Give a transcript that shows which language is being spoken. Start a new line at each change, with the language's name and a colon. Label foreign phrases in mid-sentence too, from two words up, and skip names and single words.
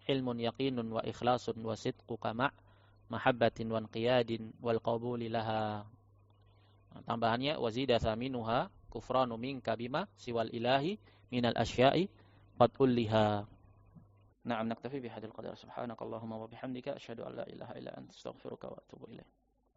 Arabic: علم يقين وإخلاص وصدق مع محبة وانقياد والقبول لها. Tambahannya وزيد ثامنها كفران منك بما سوى الإله من الأشياء قد ألها. نعم، نكتفي بهذا القدر. سبحانك اللهم وبحمدك أشهد أن لا إله إلا أنت أستغفرك وأتوب إليك.